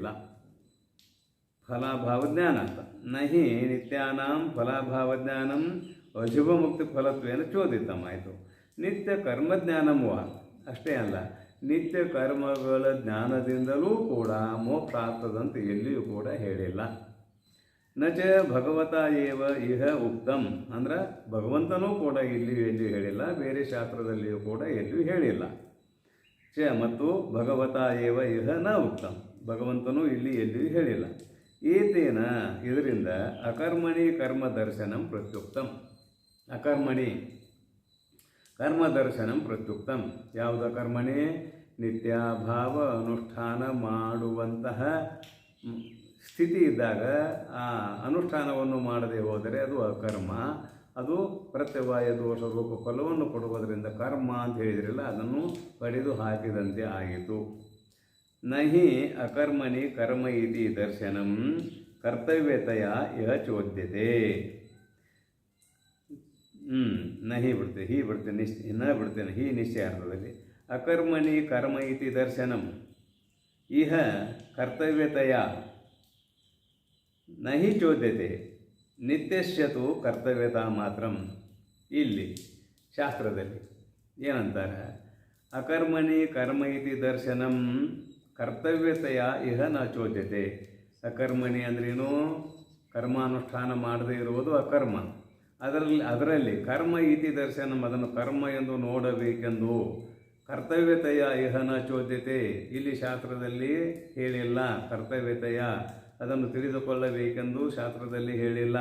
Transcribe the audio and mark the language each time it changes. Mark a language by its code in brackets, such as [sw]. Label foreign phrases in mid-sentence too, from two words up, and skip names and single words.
[sa] ಫಲಾಭಾವಜ್ಞಾನ ಅಂತ ನಹಿ ನಿತ್ಯಾನಾಂ ಫಲಾಭಾವಜ್ಞಾನಂ ಅಶುಭ ಮುಕ್ತಿ ಫಲತ್ವೇನ ಚೋದಿತಂ ಆಯಿತು. [kn] ನಿತ್ಯ ಕರ್ಮಜ್ಞಾನವೂ ಅಷ್ಟೇ ಅಲ್ಲ, ನಿತ್ಯ ಕರ್ಮಗಳ ಜ್ಞಾನದಿಂದಲೂ ಕೂಡ ಮೋಕ್ಷ ಆಗ್ತದಂತೆ ಎಲ್ಲಿಯೂ ಕೂಡ ಹೇಳಿಲ್ಲ. [sa] ನಚ ಭಗವತ ಏವ ಇಹ ಉಕ್ತಂ [kn] ಅಂದ್ರೆ ಭಗವಂತನೂ ಕೂಡ ಎಲ್ಲಿಯೂ ಹೇಳಿಲ್ಲ, ಬೇರೆ ಶಾಸ್ತ್ರದಲ್ಲಿಯೂ ಕೂಡ ಎಲ್ಲಿಯೂ ಹೇಳಿಲ್ಲ. ಮತ್ತು [sa] ಭಗವತ ಏವ ಇಹ ನ ಉಕ್ತಂ, [kn] ಭಗವಂತನೂ ಇಲ್ಲಿ ಎಲ್ಲಿಯೂ ಹೇಳಿಲ್ಲ. [sa] ಏತೇನ ಇದರಿಂದ ಅಕರ್ಮಣಿ ಕರ್ಮ ದರ್ಶನಂ ಪ್ರತ್ಯುಕ್ತಂ, ಅಕರ್ಮಣಿ ಕರ್ಮ ದರ್ಶನಂ ಪ್ರತ್ಯುಕ್ತಂ. [kn] ಯಾವುದ ಕರ್ಮಣಿ? ನಿತ್ಯಾಭಾವ ಅನುಷ್ಠಾನ ಮಾಡುವಂತಹ ಸ್ಥಿತಿ ಇದ್ದಾಗ ಆ ಅನುಷ್ಠಾನವನ್ನು ಮಾಡದೆ ಹೋದರೆ ಅದು ಅಕರ್ಮ, ಅದು ಪ್ರತ್ಯವಾಯ ದೋಷ ರೂಪ ಫಲವನ್ನು ಕೊಡುವುದರಿಂದ ಕರ್ಮ ಅಂತ ಹೇಳಿದ್ರಲ್ಲ, ಅದನ್ನು ಪಡೆದು ಹಾಕಿದಂತೆ ಆಯಿತು. [sa] ನಹಿ ಅಕರ್ಮಣಿ ಕರ್ಮ ಇತಿ ದರ್ಶನಂ ಕರ್ತವ್ಯತೆಯ ಇಹ ಚೋದ್ಯತೆ. ನಹಿ [kn] ಬಿಡ್ತೇನೆ ಬಿಡ್ತೇನೆ ಹಿ ನಿಶ್ಚಯಾರ್ಥದಲ್ಲಿ [sa] ಅಕರ್ಮಣಿ ಕರ್ಮ ಇತಿ ದರ್ಶನಂ ಇಹ ಕರ್ತವ್ಯತೆಯ ನಹಿ ಚೋದ್ಯತೆ ನಿತ್ಯಶ್ಯತು ಕರ್ತವ್ಯತಾ ಮಾತ್ರಂ. [kn] ಇಲ್ಲಿ ಶಾಸ್ತ್ರದಲ್ಲಿ ಏನಂತಾರೆ? [sa] ಅಕರ್ಮಣಿ ಕರ್ಮ ಇತಿ ದರ್ಶನಂ ಕರ್ತವ್ಯತೆಯ ಇಹ ನ ಚೋದ್ಯತೆ. [kn] ಅಕರ್ಮಣಿ ಅಂದ್ರೇನು? ಕರ್ಮಾನುಷ್ಠಾನ ಮಾಡದೇ ಇರುವುದು ಅಕರ್ಮ. ಅದರಲ್ಲಿ [sa] ಕರ್ಮ ಇತಿ ದರ್ಶನಂ, [kn] ಅದನ್ನು ಕರ್ಮ ಎಂದು ನೋಡಬೇಕೆಂದು [sa] ಕರ್ತವ್ಯತೆಯ ಇಹ ನ ಚೋದ್ಯತೆ, [kn] ಇಲ್ಲಿ ಶಾಸ್ತ್ರದಲ್ಲಿ ಹೇಳಿಲ್ಲ. ಕರ್ತವ್ಯತೆಯ ಅದನ್ನು ತಿಳಿದುಕೊಳ್ಳಬೇಕೆಂದು ಶಾಸ್ತ್ರದಲ್ಲಿ ಹೇಳಿಲ್ಲ.